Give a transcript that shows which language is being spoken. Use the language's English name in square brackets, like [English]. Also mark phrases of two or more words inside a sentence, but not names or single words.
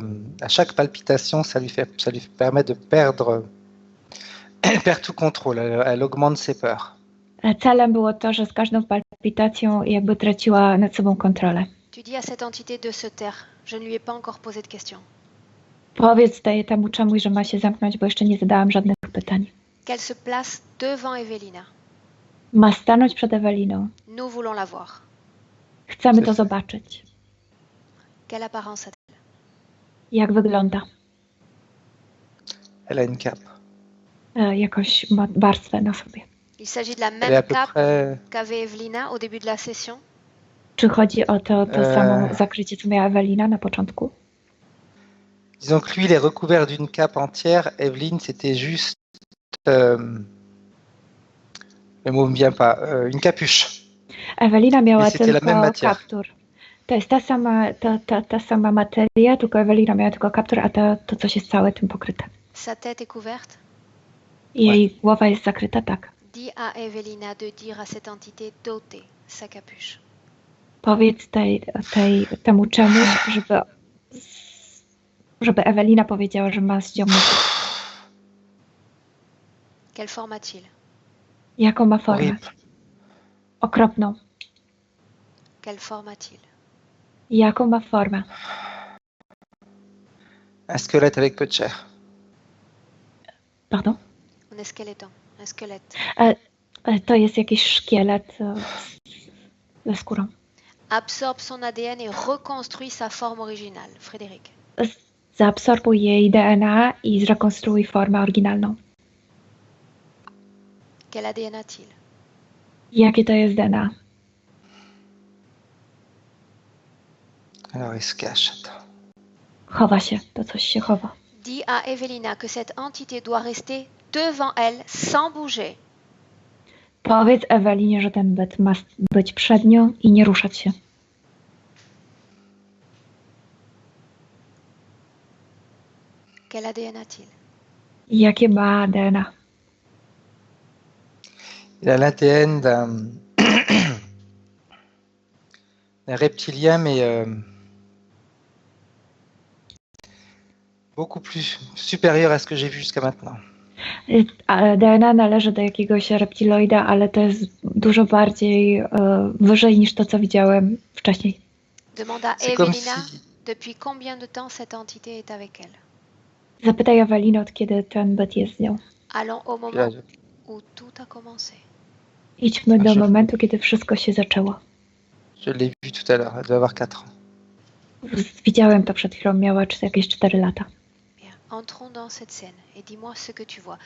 [French] À chaque palpitation, ça lui permet de perdre... Elle perd tout contrôle, elle augmente ses peurs. [Polish] Celem było to, że z każdą palpitacją jakby traciła nad sobą kontrolę. [French] Tu dis à cette entité de se taire. Je ne lui ai pas encore posé de questions. [Polish] Powiedz temu czemuś, że ma się zamknąć, bo jeszcze nie zadałam żadnych pytań. [French] Qu'elle se place devant Evelina. [Polish] Ma stanąć przed Eweliną. [French] Nous voulons la voir. [Polish] Chcemy to zobaczyć. [French] Quelle apparence a-t-elle? [Polish] Jak wygląda? [French] Elle a une cape. [Polish] Jakąś ma warstwę na sobie. [French] Il s'agit de la Elle est à même peu cape près... qu'avait Evelina au début de la session. [Polish] Czy chodzi o to samo zakrycie, co miała Ewelina na początku? [French] Disons que lui, il est recouvert d'une cape entière. Evelyne, c'était juste... le mot ne me vient pas. Une capuche. [Polish] Ewelina miała [French] Mais c'était la même [Polish] tylko [French] matière. [Polish] kaptur. To jest ta sama materia, tylko Ewelina miała tylko kaptur, a to coś jest całe tym pokryte. [French] Sa tête est couverte. [Polish] Jej głowa jest zakryta, tak. [French] Dis à Evelina de dire à cette entité d'ôter sa capuche. [Polish] Powiedz temu czemuś, żeby Ewelina powiedziała, że ma zdjąć. [French] Quelle forme a-t-il? [Polish] Jaką ma formę? [French] Horrible. [Polish] Okropną. [French] Quelle forme a-t-il? [Polish] Jaką ma formę? [French] Un squelette avec peu de chair. Pardon? Un esqueleton, un squelette. [Polish] To jest jakiś szkielet ze skórą. [French] Absorbe son ADN et reconstruit sa forme originale. Frédéric. [Polish] Zaabsorbuj jej DNA i zrekonstruuj formę oryginalną. [French] Quel ADN a-t-il? [Polish] Jakie to jest DNA? [French] Alors, il se cache. Attends. [Polish] Chowa się, to coś się chowa. [French] Dis à Evelina que cette entité doit rester devant elle sans bouger. [Polish] Powiedz Ewelinie, że ten byt ma być przed nią i nie ruszać się. [French] Quel ADN a-t-il? [Polish] Jakie ma DNA? [French] Il a l'ADN d'un reptilien, mais beaucoup plus supérieur à ce que j'ai vu jusqu'à maintenant. [Polish] DNA należy do jakiegoś reptiloida, ale to jest dużo bardziej wyżej niż to, co widziałem wcześniej. [French] Demande à C'est comme Evelina si... depuis combien de temps cette entité est avec elle. [Polish] Zapytaj Ewelinę, od kiedy ten byt jest z nią. [French] Allons au Puis là, moment où tout a commencé. [Polish] Idźmy do [French] je- [Polish] momentu, kiedy wszystko się zaczęło. [French] je l'ai vu tout à l'heure, elle doit avoir 4 ans. [Polish] Widziałem to przed chwilą, miała jakieś 4 lata. [French] Bien, entrons dans cette scène et dis-moi ce que tu vois.